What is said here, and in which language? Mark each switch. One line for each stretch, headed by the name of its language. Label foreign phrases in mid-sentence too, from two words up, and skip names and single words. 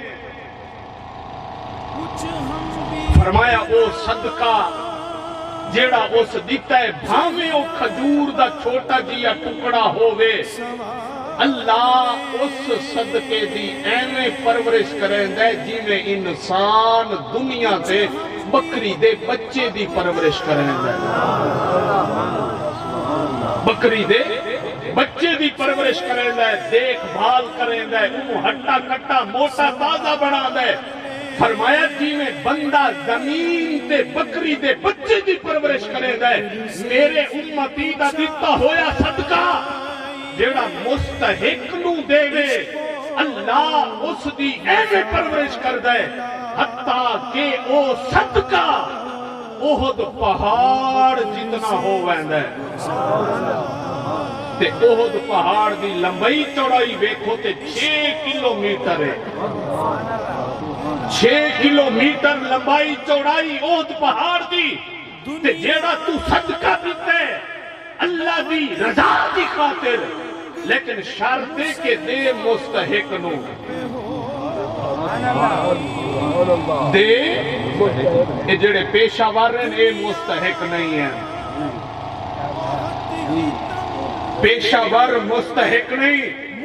Punjabi: فرمایا او صدقہ جیڑا اس دیتا ہے بھاویں او کھجور دا چھوٹا جیا ٹکڑا ہووے، اللہ اس صدقے دی ایویں پرورش کریں دے جی میں انسان دنیا تے بکری دے بچے دی پرورش کریں دے، بکری دے بچے دی پرورش کریں دے، دیکھ بھال کریں دے، انہوں ہٹا کٹا موٹا تازہ بنا دے۔ فرمایا جی میں بندہ زمین تے بکری دے بچے دی پرورش کریں دے، میرے امتی دا دیتا ہویا صدقہ جیڑا مستحق نو دے وے اللہ اس دی ایویں پرورش کر دے حتیٰ کہ او صدقہ احد پہاڑ جتنا ہو ویندے، تے احد پہاڑ دی لمبائی چوڑائی ویکھو تے 6 کلومیٹر ہے، 6 کلومیٹر لمبائی چوڑائی احد پہاڑ دی، تے جیڑا تو صدقہ دیتے اللہ دی رضا دی خاطر، لیکن شرط ہے کہ دے مستحق نو دے، یہ جڑے پیشہ ور ہیں اے مستحق نہیں ہیں، پیشہ ور مستحق نہیں۔